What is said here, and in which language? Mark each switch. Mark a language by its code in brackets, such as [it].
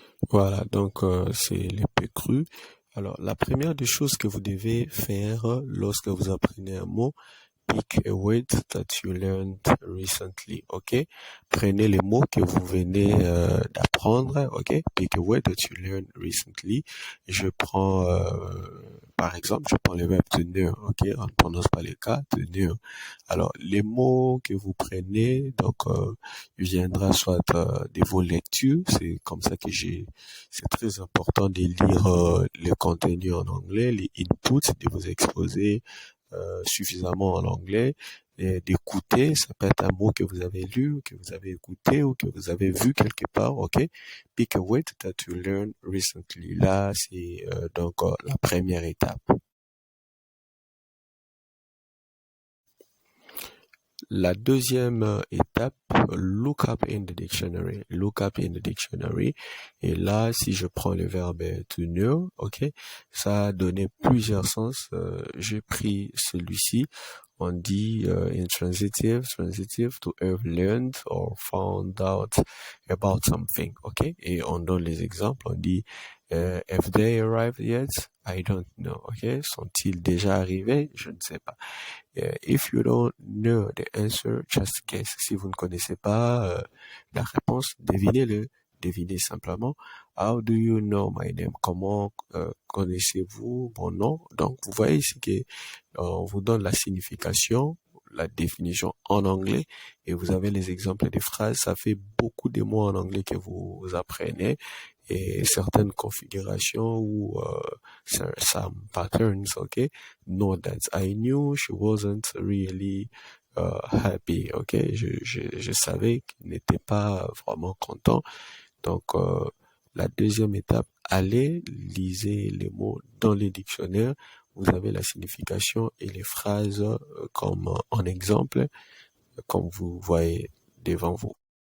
[fr] Voilà, donc c'est les PCRU. Alors, la première des choses que vous devez faire lorsque vous apprenez un mot, [en] pick a word that you learned recently, [fr] ok? Prenez les mots que vous venez d'apprendre, ok? [en] Pick a word that you learned recently. [fr] Je prends, par exemple, je prends le verbe tenir, ok? On ne prononce pas les cas, tenir. Alors, les mots que vous prenez, donc, viendra soit de vos lectures, c'est comme ça que c'est très important de lire le contenu en anglais, les inputs, de vous exposer suffisamment en anglais, et d'écouter, ça peut être un mot que vous avez lu, que vous avez écouté ou que vous avez vu quelque part, ok? [en] Pick a word that you learned recently. [fr] Là, c'est donc la première étape. La deuxième étape, [en] look up in the dictionary. Look up in the dictionary. [fr] Et là, si je prends le verbe to know, ok, ça a donné plusieurs sens. J'ai pris celui-ci. On dit [en] intransitive, to have learned or found out about something, ok? [fr] Et on donne les exemples. On dit [en] have they arrived yet? I don't know, [fr] ok? Sont-ils déjà arrivés? Je ne sais pas. [en] If you don't know the answer, just guess. [fr] Si vous ne connaissez pas la réponse, devinez-le. Devinez simplement. [en] How do you know my name? [fr] Comment connaissez-vous mon nom? Donc, vous voyez ici que on vous donne la signification, la définition en anglais, et vous avez les exemples des phrases. Ça fait beaucoup de mots en anglais que vous apprenez, et certaines configurations ou [en] some patterns, [fr] okay? [en] Know that I knew she wasn't really happy, okay? [fr] Je savais qu'il n'était pas vraiment content. Donc, la deuxième étape, allez, lisez les mots dans les dictionnaires. Vous avez la signification et les phrases comme en exemple, comme vous voyez devant vous.